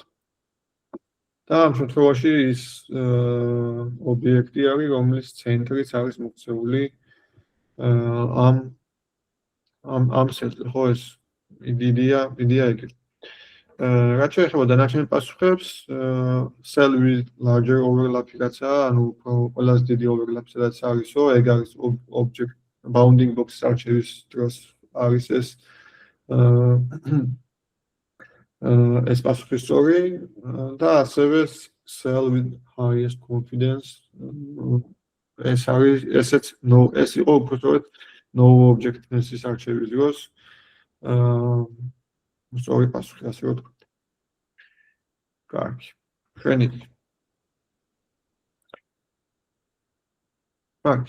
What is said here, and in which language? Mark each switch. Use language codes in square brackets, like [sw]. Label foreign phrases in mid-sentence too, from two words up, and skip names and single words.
[ka] და ამ შემთხვევაში ის ობიექტი არის, რომლის ცენტრიც არის მოქცეული ამ სეტზე, ხო ეს იდეა ეგეთი. რაც შეეხება დანარჩენ პასუხებს, [en] cell with larger overlap [ka] რაცა, ანუ ყველაზე დიდი overlap სადაც არისო, ეგ არის [en] object bounding box- [ka] ის არჩევის დროს არის ეს პასუხი სწორი და ასევე [en] cell with highest confidence [ka] ეს არის ესეც ეს იყო უბრალოდ [en] no object- [ka] ის არჩევის დროს სწორი პასუხი ასე რომ ვთქვათ. კარგი. შვენიერი. კარგი.